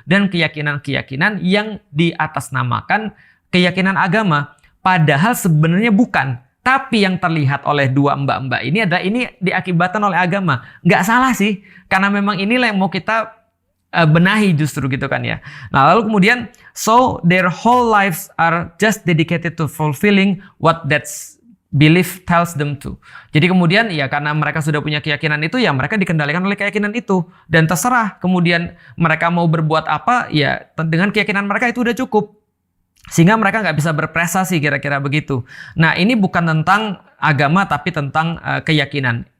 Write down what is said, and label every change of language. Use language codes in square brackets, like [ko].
[id] Dan keyakinan-keyakinan yang diatasnamakan keyakinan agama, padahal sebenarnya bukan. Tapi yang terlihat oleh dua mbak-mbak ini adalah ini diakibatkan oleh agama. Nggak salah sih, karena memang inilah yang mau kita benahi justru gitu kan ya. Nah lalu kemudian, [en] so their whole lives are just dedicated to fulfilling what that belief tells them to. [id] Jadi kemudian ya karena mereka sudah punya keyakinan itu, ya mereka dikendalikan oleh keyakinan itu. Dan terserah kemudian mereka mau berbuat apa, ya dengan keyakinan mereka itu udah cukup. Sehingga mereka nggak bisa berprestasi kira-kira begitu. Nah ini bukan tentang agama tapi tentang keyakinan.